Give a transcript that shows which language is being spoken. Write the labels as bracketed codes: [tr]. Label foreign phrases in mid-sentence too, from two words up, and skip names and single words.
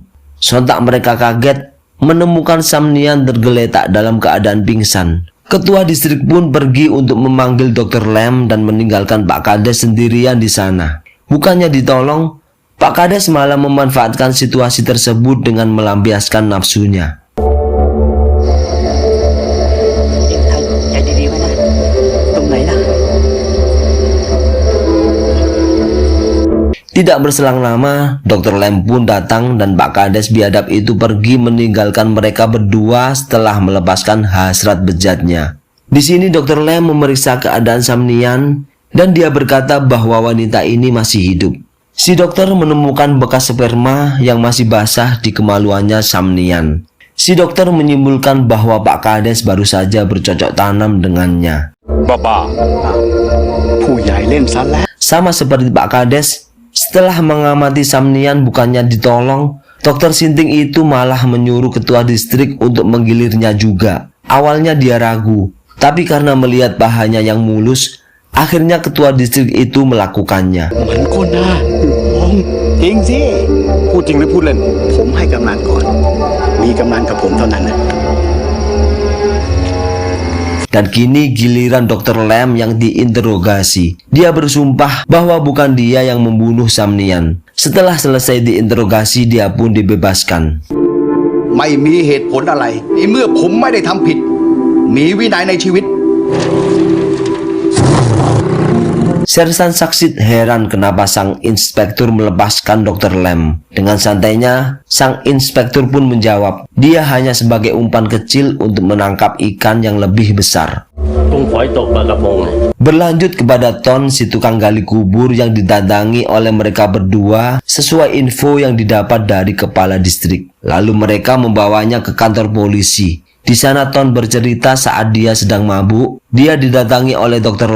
[id] Sontak mereka kaget menemukan Samnian tergeletak dalam keadaan pingsan. Ketua distrik pun pergi untuk memanggil Dr. Lem dan meninggalkan Pak Kades sendirian di sana. Bukannya ditolong, Pak Kades malah memanfaatkan situasi tersebut dengan melampiaskan nafsunya. [th] ใจดีๆไว้นะ ตรงไหนล่ะ [id] Tidak berselang lama, Dr. Lem pun datang dan Pak Kades biadab itu pergi meninggalkan mereka berdua setelah melepaskan hasrat bejatnya. Di sini Dr. Lem memeriksa keadaan Samnian dan dia berkata bahwa wanita ini masih hidup. Si dokter menemukan bekas sperma yang masih basah di kemaluannya Samnian. Si dokter menyimpulkan bahwa Pak Kades baru saja bercocok tanam dengannya. [th] ผู้ใหญ่เล่นซะแล้ว [id] Sama seperti Pak Kades, setelah mengamati Samnian bukannya ditolong, dokter Sinting itu malah menyuruh ketua distrik untuk menggilirnya juga. Awalnya dia ragu, tapi karena melihat pahanya yang mulus, akhirnya ketua distrik itu melakukannya. [th] มันก็น่าห่วงจริงสิ พูดจริงหรือพูดเล่น ผมให้กำนันก่อน มีกำนันกับผมเท่านั้นนะ [id] Dan kini giliran Dr. Lem yang diinterogasi. Dia bersumpah bahwa bukan dia yang membunuh Samnian. Setelah selesai diinterogasi, dia pun dibebaskan. [th] ไม่มีเหตุผลอะไรในเมื่อผมไม่ได้ทำผิด มีวินัยในชีวิต [id] Sersan Saksit heran kenapa sang inspektur melepaskan Dr. Lem. Dengan santainya, sang inspektur pun menjawab, dia hanya sebagai umpan kecil untuk menangkap ikan yang lebih besar. [th] กุ้งฝอยตกปลากระพง [id] Berlanjut kepada Ton, si tukang gali kubur yang didatangi oleh mereka berdua sesuai info yang didapat dari kepala distrik. Lalu mereka membawanya ke kantor polisi. Di sana Ton bercerita saat dia sedang mabuk, dia didatangi oleh Dr.